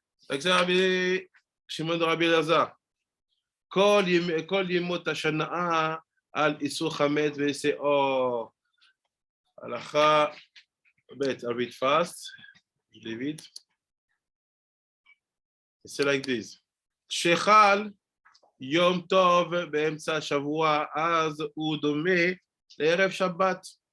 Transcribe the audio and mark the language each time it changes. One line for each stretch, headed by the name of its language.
Hebrew: Like Rabbi Shimon Rabbi Elazar, כל ימות השנה על איסור חמץ ושאור.
English: הלכה ב', I'll read fast, David. It's like this.
Hebrew: שחל יום טוב באמצע השבוע, אז הוא דומה לערב שבת.